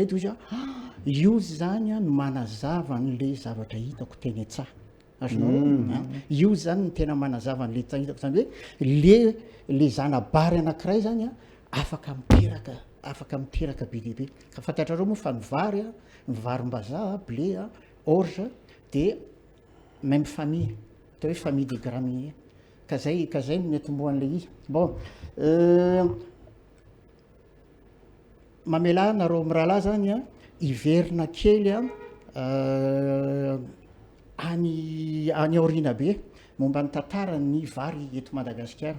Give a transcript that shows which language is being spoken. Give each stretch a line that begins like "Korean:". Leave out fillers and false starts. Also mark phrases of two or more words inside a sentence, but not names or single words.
Malagasy: de izy io zany no manazava n'le zavatra hitako teny an-tsaha azonao io zany ny tena manazava n'le hitako zany hoe le zanabary anankiray zany afaka miteraka be dehibe ka fantatrareo moa fa ny varim-bazaha
French: blé orge de même famille
Malagasy: atao hoe
French: famille des graminées
Malagasy: ka zay ny atombohan'le izy. Bon mamela nareo mirahalahy zany hiverina kely any aorina be momba ny tantara ny vary eto Madagasikara.